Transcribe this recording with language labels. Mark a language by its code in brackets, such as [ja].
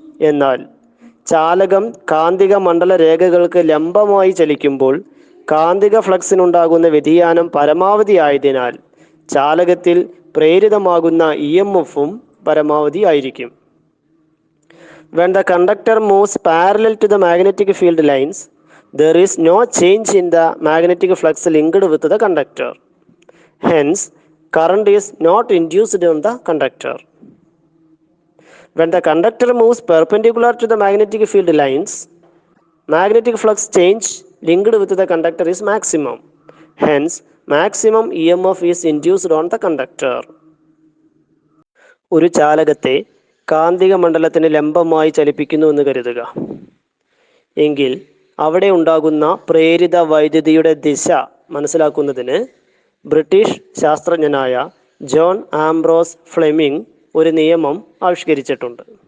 [ml] എന്നാൽ ചാലകം കാന്തിക മണ്ഡല രേഖകൾക്ക് ലംബമായി ചലിക്കുമ്പോൾ കാന്തിക ഫ്ലക്സിനുണ്ടാകുന്ന വ്യതിയാനം പരമാവധി ആയതിനാൽ ചാലകത്തിൽ പ്രേരിതമാകുന്ന EMFഉം പരമാവധി ആയിരിക്കും. [en] When the conductor moves parallel to the magnetic field lines, there is no change in the magnetic flux linked with the conductor. Hence, current is not induced on the conductor. When the conductor moves perpendicular to the magnetic field lines, magnetic flux change linked with the conductor is maximum. Hence, maximum EMF is induced on the conductor. [ml] ഒരു ചാലകത്തെ കാന്തിക മണ്ഡലത്തിന് ലംബമായി ചലിപ്പിക്കുന്നു എന്ന് കരുതുക. എങ്കിൽ അവിടെ ഉണ്ടാകുന്ന പ്രേരിത വൈദ്യുതിയുടെ ദിശ മനസ്സിലാക്കുന്നതിന് ബ്രിട്ടീഷ് ശാസ്ത്രജ്ഞനായ ജോൺ ആംബ്രോസ് ഫ്ലെമിംഗ് ഒരു നിയമം ആവിഷ്കരിച്ചിട്ടുണ്ട്.